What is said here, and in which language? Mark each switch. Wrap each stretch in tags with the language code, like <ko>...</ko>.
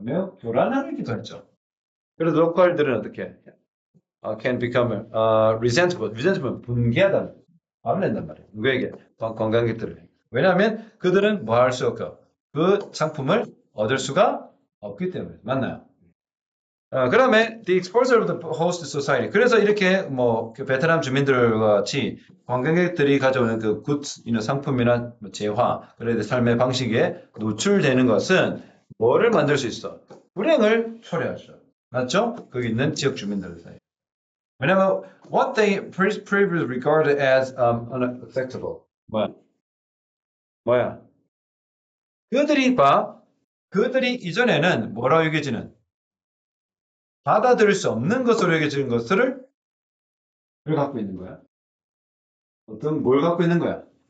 <ko>매우 교란하기도 했죠. 그래서 로컬들은 어떻게</ko> <en>can become resentful.</en> <ko>resentful 분개하다. 화를 낸단 말이에요. 누구에게? 관광객들을. 왜냐하면 그들은 뭐 할 수 없고 그 상품을 얻을 수가 없기 때문에. 맞나요? 그다음에</ko> <en>the exposure of the host society.</en> <ko>그래서 이렇게 뭐그 베트남 주민들과 같이 관광객들이 가져오는 그 goods, 상품이나 뭐 재화, 그런 삶의 방식에 노출되는 것은 뭐를 만들 수 있어? 불행을 초래하죠. 맞죠? 거기 있는 지역 주민들 사이. 왜냐면</ko> <en>what they previously regarded as unacceptable.</en> <ko>뭐야? 그들이 이전에는 뭐라고 여겨지는 받아들일 수 없는 것으로 여겨지는 것을 갖고 있는 거야. 어떤 뭘 갖고 있는 거야?</ko>